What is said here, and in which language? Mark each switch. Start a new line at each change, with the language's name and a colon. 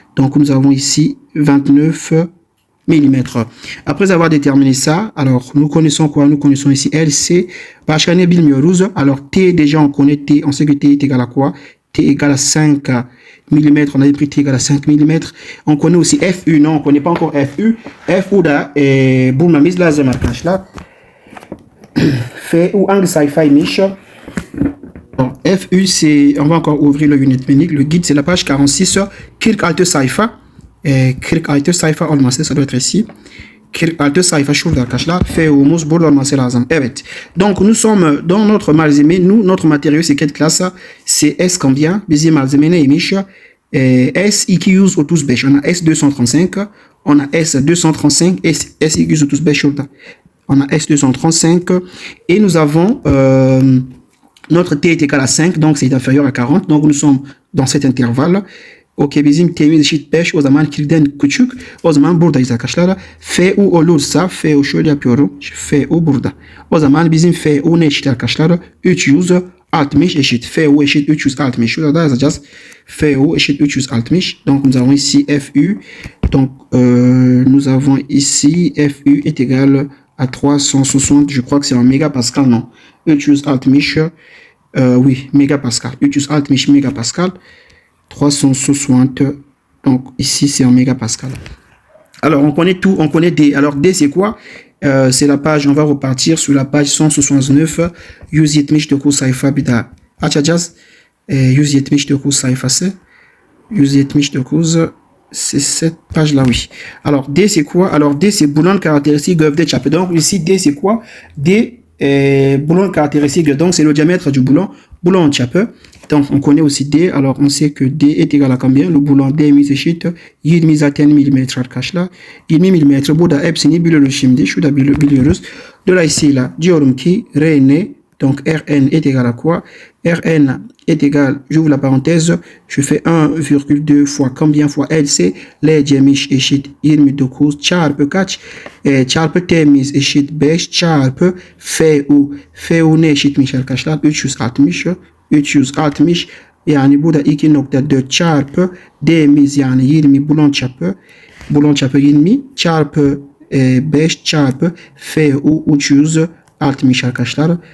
French: Donc nous avons ici 29 mm. Après avoir déterminé ça, alors nous connaissons quoi? Nous connaissons ici LC.
Turkish: Başka ne bilmiyoruz.
French: Alors T, déjà on connaît T. On sait que T est égal à quoi? T égale à 5 mm. On avait pris T égale à 5 mm. On connaît aussi FU. Non, on ne connaît pas encore FU.
Turkish: FU da bulmamız lazım arkadaşlar. FU hangi sayfaymış?
French: FU, c'est, on va encore ouvrir le yönetmenlik. Le guide, c'est la page 46.
Turkish: 46 sayfa. 46 sayfa olması,
French: ça doit être ici.
Turkish: 46 sayfa şurada arkadaşlar. FU'muz burada olması lazım. Evet.
French: Donc nous sommes dans notre malzeme. Nous, notre matériau, c'est quelle classe? C'est S combien?
Turkish: Bizim malzeme neymiş?
French: S235. On a S235. On a S235. S235
Turkish: şurada.
French: On a S235. Et nous avons... notre T est égal à 5, donc c'est inférieur à 40. Donc nous sommes dans cet intervalle.
Turkish: Ok, bizim T'miz eşit 5. O zaman kirden küçük. O zaman buradayız arkadaşlar. FU olursa, FU şöyle yapıyorum. FU burada. O zaman bizim FU ne eşit arkadaşlar? 360 eşit. FU eşit 360. Şurada yazacağız. FU eşit 360.
French: Donc nous avons ici FU. Donc nous avons ici FU est égal à 360. Je crois que c'est en mégapascal, non? 360. Oui, mégapascal. 360 mégapascal. 360. Donc ici c'est en mégapascal. Alors on connaît tout, on connaît D. Alors D c'est quoi? C'est la page, on va repartir sur la page 169.
Turkish: 179 sayfa bir daha açacağız. 179 sayfası.
French: 179, c'est cette page là, oui. Alors D c'est quoi? Alors D c'est boulon caractéristique de chape. Donc ici D c'est quoi? D boulon caractéristique, donc c'est le diamètre du boulon. Boulon chape. Donc on connaît aussi D. Alors on sait que D est égal à combien?
Turkish: Le boulon D mis eşit 20 zaten milimetre arkadaşlar. 20 milimetre. Burada hepsini biliyoruz şimdi. Şurada biliyoruz. Dolayısıyla diyorum ki Rn,
French: donc Rn est égal à quoi? Rn est égal, j'ouvre la parenthèse, je fais 1,2 fois combien fois LC?
Turkish: L'E'miş eşit 29 çarpı kaç? Çarpı T'miz eşit 5 çarpı FU. FU ne eşitmiş arkadaşlar? 360. 360. Yani burada 2.4 çarpı D'miz yani 20 bulon çapı. Bulon çapı 20 çarpı 5 çarpı FU 360 arkadaşlar.